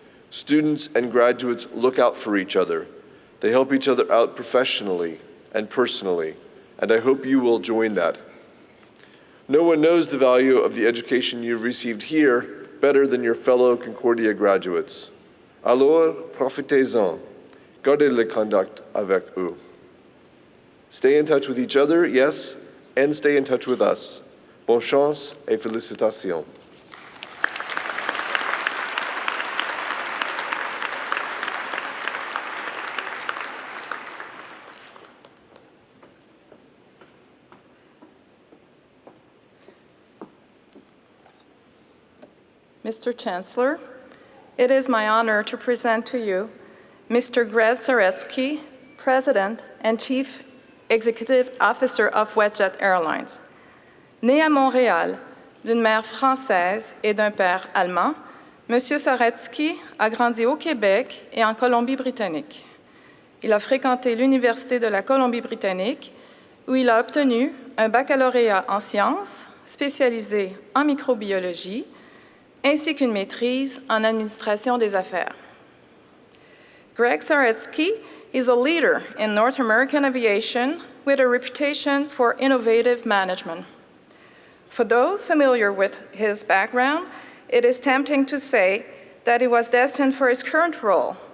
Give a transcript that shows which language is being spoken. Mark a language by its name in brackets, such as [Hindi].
[English] Students and graduates look out for each other. They help each other out professionally and personally, and I hope you will join that. No one knows the value of the education you've received here better than your fellow Concordia graduates. [French] Alors, profitez-en. Gardez le contact avec eux. [English] Stay in touch with each other, yes, and stay in touch with us. [French] Bonne chance et félicitations. [English] Mr. Chancellor, it is my honor to present to you Mr. Greg Saretsky, President and Chief Executive Officer of WestJet Airlines. [French] Né à Montréal, d'une mère française et d'un père allemand, M. Saretsky a grandi au Québec et en Colombie-Britannique. Il a fréquenté l'Université de la Colombie-Britannique, où il a obtenu un baccalauréat en sciences, spécialisé en microbiologie, ainsi qu'une maîtrise en administration des affaires. [English] Greg Saretsky is a leader in North American aviation with a reputation for innovative management. For those familiar with his background, it is tempting to say that he was destined for his current role.